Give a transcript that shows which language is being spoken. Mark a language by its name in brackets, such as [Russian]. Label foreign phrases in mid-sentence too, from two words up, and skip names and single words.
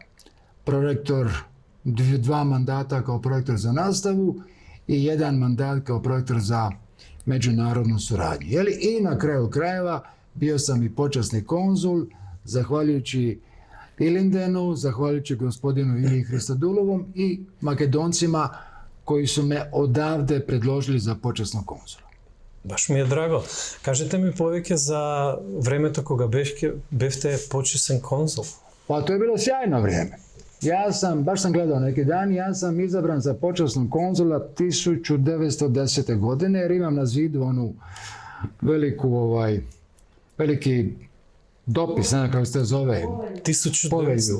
[Croatian] Prorektor 2 mandata kao prorektor za nastavu i 1 mandat kao prorektor za međunarodnu suradnju. I na kraju krajeva bio sam i počasni konzul, zahvaljujući Ilindenu, zahvaljujući gospodinu Iliji Hristodulovom i Makedoncima koji su me odavde predložili za počasnog konzula. [Macedonian] Баш ми е драго. Кажете ми повеќе за времето кога бевте почесен конзул. [Croatian] Pa to je bilo sjajno vrijeme. Baš sam gledao neki dan, ja sam izabran za počasnog konzula 1910. godine jer imam na zidu onu veliki dopis, ne znam kako se to zove, povelju.